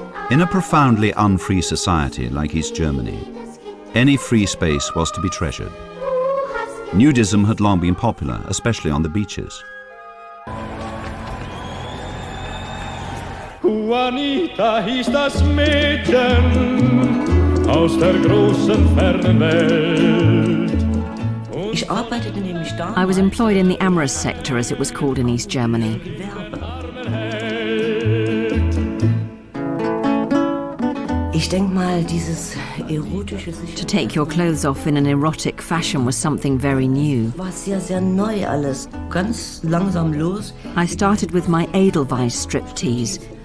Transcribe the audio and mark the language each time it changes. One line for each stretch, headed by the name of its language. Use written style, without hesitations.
English: In a profoundly unfree society like East Germany, any free space was to be treasured. Nudism had long been popular, especially on the beaches.
German: Juanita hieß das Mädchen aus der großen fernen Welt.
English: I was employed in the amorous sector, as it was called in East Germany. To take your clothes off in an erotic fashion was something very new. I started with my Edelweiss striptease.